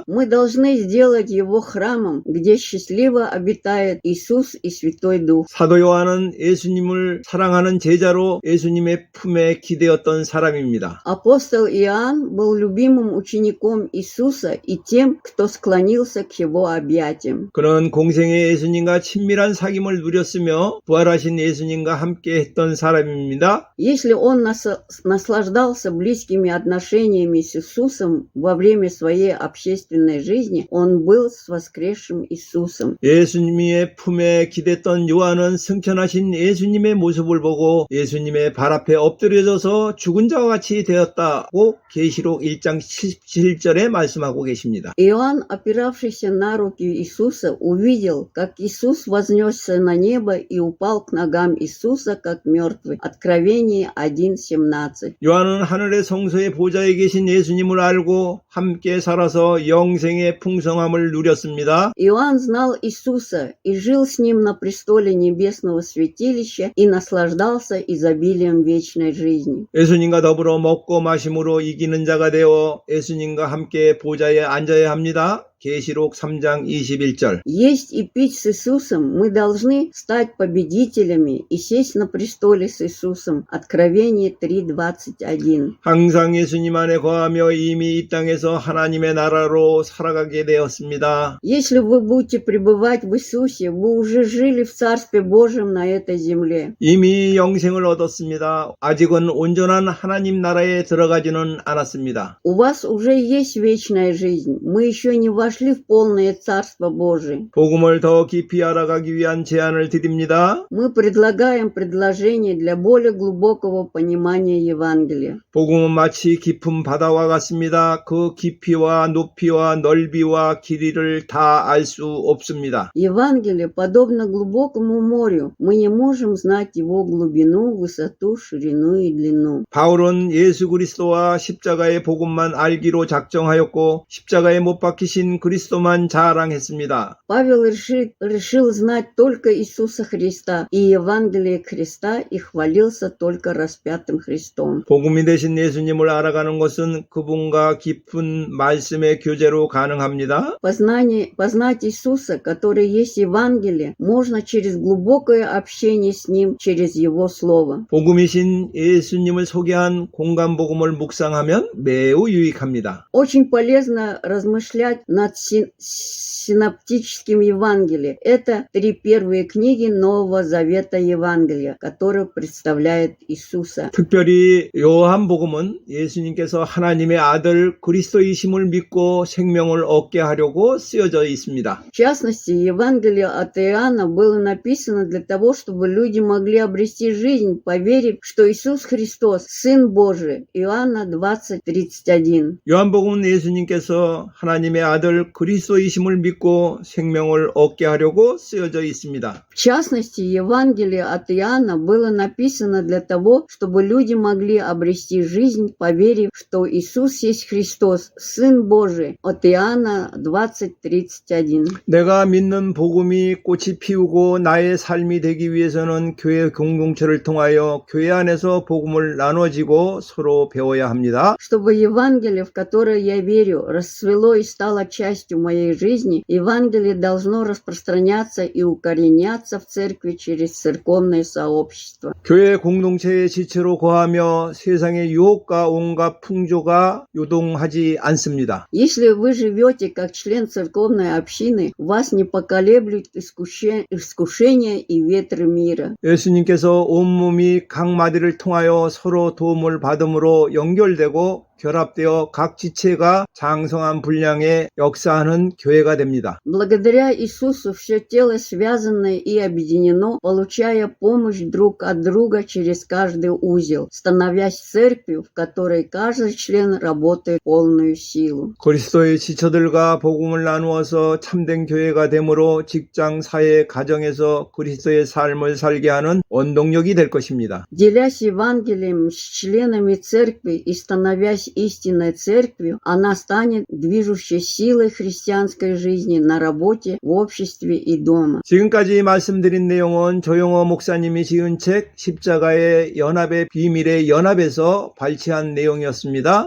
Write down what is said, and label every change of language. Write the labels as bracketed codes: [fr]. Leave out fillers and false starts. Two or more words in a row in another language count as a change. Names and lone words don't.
[ru] Мы должны сделать его храмом, где счастливо обитает Иисус и Святой Дух. [ko] 사도 요한은 예수님을 사랑하는 제자로 예수님의 품에 기대었던 사람입니다. [ru] Апостол Иоанн был любимым учеником Иисуса и тем, кто склонился к его объятиям. [ko] 그는 공생의 예수님과 친밀한 사귐을 누렸으며 부활하신 예수님과 함께 했던 사람입니다. [ru] Если он наслаждался близкими отношениями с Иисусом во время своей общественной жизни, он был с воскресшим Иисусом. [ko] 예수님의 품에 기댔던 요한은 승천하신 예수님의 모습을 보고 예수님의 발 앞에 엎드려져서 죽은 자와 같이 되었다고 계시록 1장 17절에 말씀하고 계십니다. [ru] Иоанн, опиравшийся на руки Иисуса, увидел, как Иисус вознесся на небо и упал к ногам Иисуса, как мертвый. Откровение 1:17. [ko] 요한은 하늘의 성소의 보좌에 계신 예수님을 알고 함께 살아서 영생의 풍성함을 누렸습니다. [ru] Иоанн знал Иисуса и жил с ним на престоле небесного святилища и наслаждался изобилием вечной жизни. [ko] 예수님과 더불어 먹고 마심으로 이기는 자가 되어 예수님과 함께 보좌에 앉아야 합니다. 계시록 3장 21절. [ru] Есть и пить с Иисусом мы должны стать победителями и сесть на престоле с Иисусом. Откровение 3:21. [ko] 항상 예수님 안에 거하며 이미 이 땅에서 통해서 하나님의 나라로 살아가게 되었습니다. [ru] Если вы будете пребывать в Иисусе, вы уже жили в Царстве Божьем на этой земле. [ko] 이미 영생을 얻었습니다. 아직은 온전한 하나님 나라에 들어가지는 않았습니다. [ru] У вас уже есть вечная жизнь. Мы еще не вошли в полное Царство Божие. [ko] 복음을 더 깊이 알아가기 위한 제안을 드립니다. [ru] Мы предлагаем предложение для более глубокого понимания Евангелия. [ko] 복음은 마치 깊은 바다와 같습니다. 그 깊이와 높이와 넓이와 길이를 다 알 수 없습니다. [ru] Евангелие подобно глубокому морю. Мы не можем знать его глубину, высоту, ширину и длину. [ko] 바울은 예수 그리스도와 십자가의 복음만 알기로 작정하였고 십자가에 못 박히신 그리스도만 자랑했습니다. [ru] Павел решил знать только Иисуса Христа и Евангелие Христа и хвалился только распятым Христом. [ko] 복음이 되신 예수님을 알아가는 것은 그분과 깊은 말씀의 교제로 가능합니다. [ru] Познать Иисуса, который есть Евангелие, можно через глубокое общение с Ним, через Его Слово. [ko] 복음이신 예수님을 소개한 공간 복음을 묵상하면 매우 유익합니다. [ru] Очень полезно размышлять над синоптическим Евангелием. Это 3 первые книги Нового Завета Евангелия, которые представляют Иисуса. [ko] 특별히 요한복음은 예수님께서 하나님의 아들 그리스도이심을 믿고 생명을 얻게 하려고 쓰여져 있습니다. [ru] В частности, Евангелие от Иоанна было написано для того, чтобы люди могли обрести жизнь, поверив, что Иисус Христос, Сын Божий. Иоанна 20:31. [ko] 요한복음은 예수님께서 하나님의 아들 그리스도이심을 믿고 생명을 얻게 하려고 쓰여져 있습니다. [ru] В частности, Евангелие от Иоанна было написано для того, чтобы люди могли обрести жизнь, поверив, что Иисус есть Христос, Сын Божий. От Иоанна 20:31. [ko] 내가 믿는 복음이 꽃이 피우고 나의 삶이 되기 위해서는 교회 공동체를 통하여 교회 안에서 복음을 나눠지고 서로 배워야 합니다. [ru] Чтобы Евангелие, в которое я верю, расцвело и стало частью моей жизни, Евангелие должно распространяться и укореняться в церкви через церковное сообщество. [ko] 교회 공동체의 지체로 거하며 세상의 유혹과 온갖 풍조가 요동하지 않습니다. [ru] Если вы живете как член церковной общины, вас не поколеблют искушения и ветры мира. [ko] 예수님께서 온몸이 각 마디를 통하여 서로 도움을 받음으로 연결되고 결합되어 각 지체가 장성한 분량의 역사하는 교회가 됩니다. [ru] Благодаря Иисусу все тело связано и объединено, получая помощь друг от друга через каждый узел, становясь церковью, в которой каждый член работает в полную силу. [ko] 그리스도의 지체들과 복음을 나누어서 참된 교회가 되므로 직장, 사회, 가정에서 그리스도의 삶을 살게 하는 원동력이 될 것입니다. [ru] Делясь Евангелием с членами церкви и становясь истинной церковью, она станет движущей силой христианской жизни на работе, в обществе и дома. [ko] 지금까지 말씀드린 내용은 조영호 목사님이 지은 책 십자가의 연합의 비밀의 연합에서 발췌한 내용이었습니다.